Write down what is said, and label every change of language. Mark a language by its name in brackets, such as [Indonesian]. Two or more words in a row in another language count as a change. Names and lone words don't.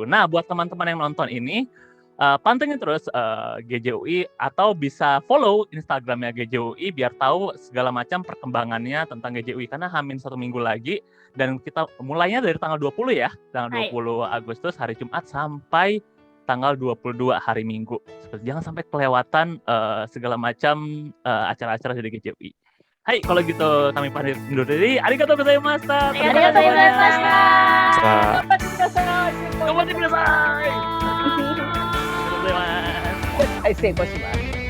[Indonesian] Nah, buat teman-teman yang nonton ini, pantengin terus GJUI atau bisa follow Instagramnya GJUI biar tahu segala macam perkembangannya tentang GJUI, karena hamin 1 minggu lagi dan kita mulainya dari tanggal 20 ya, tanggal 20 Agustus hari Jumat sampai tanggal 22 hari Minggu. Jangan sampai kelewatan segala macam acara-acara dari GJUI. Hai, kalau gitu kami pamit undur diri. [Japanese] ありがとうございました. ありがとうございました. 頑張ってください. はい、成功します。